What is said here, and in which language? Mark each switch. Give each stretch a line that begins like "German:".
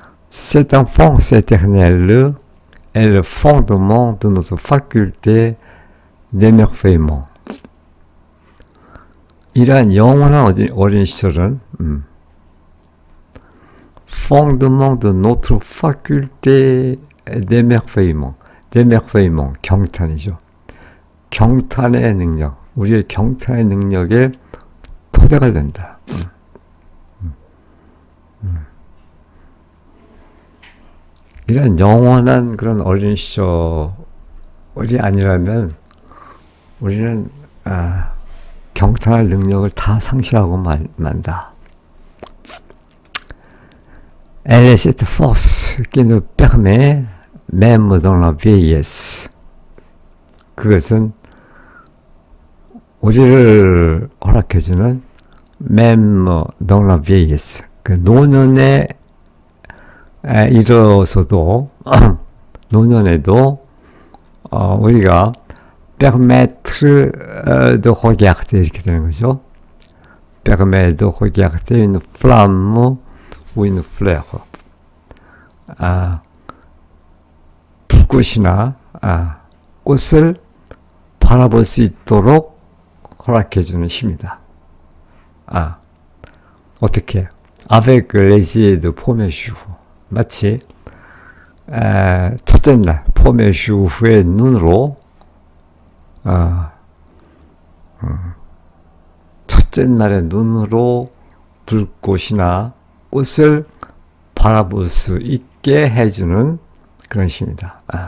French: Cette enfance éternelle est le fondement de notre faculté d'émerveillement.
Korean: 이러한 영원한 어린 시절은
French: fondement de notre faculté d'émerveillement. d'émerveillement,
Korean: 경탄이죠. 경탄의 능력, 우리의 경탄의 능력의 토대가 된다. 이런 영원한 그런 어린 시절이 아니라면 우리는 경탄할 능력을 다 상실하고 만다.
French: Elle est cette force qui nous permet, même dans la vieillesse.
Korean: 그것은 우리를 허락해주는
French: même dans la vieillesse.
Korean: 그 노년에 이르러서도 노년에도 우리가
French: permettre de regarder
Korean: 이렇게 되는 거죠.
French: permettre de regarder une flamme ou une fleur.
Korean: 불꽃이나 꽃을 바라볼 수 있도록 허락해주는 힘이다. 어떻게?
French: avec les yeux de premier jour.
Korean: 마치 첫째 날
French: premier jour
Korean: 후의 눈으로 첫째 날의 눈으로 불꽃이나 꽃을 바라볼 수 있게 해주는 그런 힘이다.